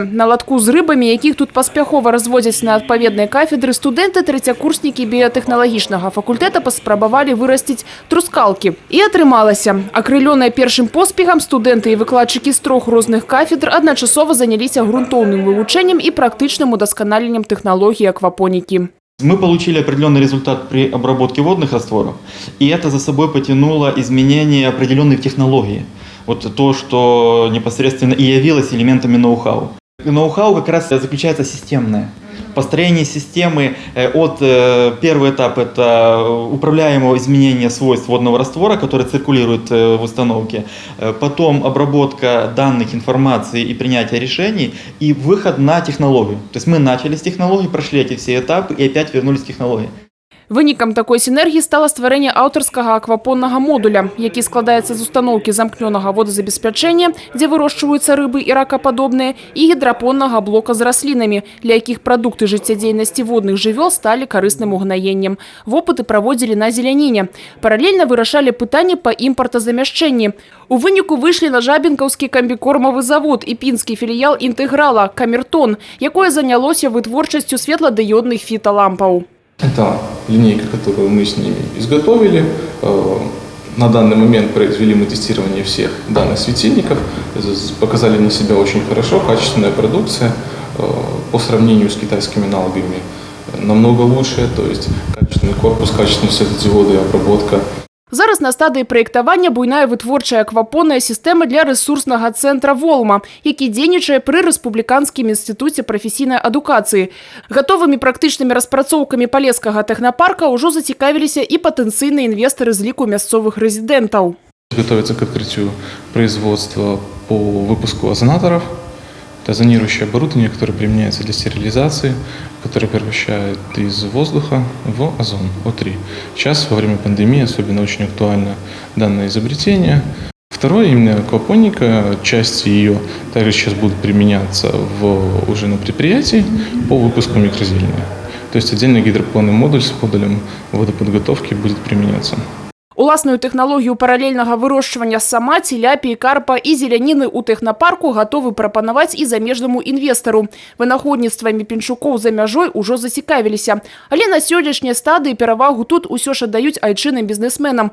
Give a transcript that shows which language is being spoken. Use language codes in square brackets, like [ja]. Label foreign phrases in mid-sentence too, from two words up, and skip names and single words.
[be] На латку з рыбамі, якіх тут паспяхова разводзяць на адпаведнай кафедры, студэнты трэцякурснікі біятэхналагічнага факультэта паспрабавалі вырасціць трускалкі. І атрымалася. Акрылёныя першым поспехам, студэнты і выкладчыкі з 3 розных кафедр адначасова заняліся грунтоўным вывучэннем і практычным удасканаленнем тэхналогій аквапонікі. [ru] Мы получили определенный результат при обработке водных растворов, и это за собой потянуло изменения определенных технологий. Вот то, что непосредственно и явилось элементами ноу-хау. Ноу-хау как раз заключается системное. Построение системы первый этап – это управляемого изменения свойств водного раствора, который циркулирует в установке. Потом обработка данных, информации и принятие решений. И выход на технологию. То есть мы начали с технологий, прошли эти все этапы и опять вернулись к технологии. [be] Вынікам такой сінергіі стала стварэнне аўтарскага аквапоннага модуля, які складаецца з устаноўкі замкнёнага водазабеспячэння, дзе вырошчваюцца рыбы і ракападобныя, і гідрапоннага блока з раслінамі, для якіх прадукты жыццядзейнасці водных жывёл сталі карысным угнаеннем. Вопыты праводзілі на зеляніне. Паралельна вырашалі пытанні па імпартазамяшчэнні. У выніку выйшлі на Жабінкаўскі камбікормавы завод і пінскі філіял інтэграла «Камертон», якое занялося вытворчасцю светладыёдных фіталампаў. [ru] Это линейка, которую мы с ними изготовили. На данный момент произвели мы тестирование всех данных светильников. Показали на себя очень хорошо, качественная продукция. По сравнению с китайскими аналогами намного лучше. То есть качественный корпус, качественные светодиоды, обработка. [be] Зараз на стадыі праектавання буйная вытворчая аквапонная сістэма для рэсурснага цэнтра «Волма», які дзейнічае пры Рэспубліканскім інстытуце прафесійнай адукацыі. Гатовымі практычнымі распрацоўкамі Полесскага тэхнапарка ўжо зацікавіліся і патэнцыйныя інвестары з ліку мясцовых рэзідэнтаў. [ru] Готовится к открытию производства по выпуску озонаторов. Это озонирующее оборудование, которое применяется для стерилизации, которое превращает из воздуха в озон, О3. Сейчас, во время пандемии, особенно очень актуально данное изобретение. Второе, именно аквапоника, части ее также сейчас будут применяться уже на предприятии по выпуску микрозелени. То есть отдельный гидропонный модуль с модулем водоподготовки будет применяться. [be] Уласную тэхналогію паралельнага вырошчвання сама, ціляпі, карпа і зеляніны ў тэхнапарку гатовы прапанаваць і замежнаму інвестару. Вынаходніцтвамі пенчукоў за мяжой ужо зацікавіліся. Але на сённяшняй стадыі перавагу тут усё ж аддаюць айчынным бізнесменам.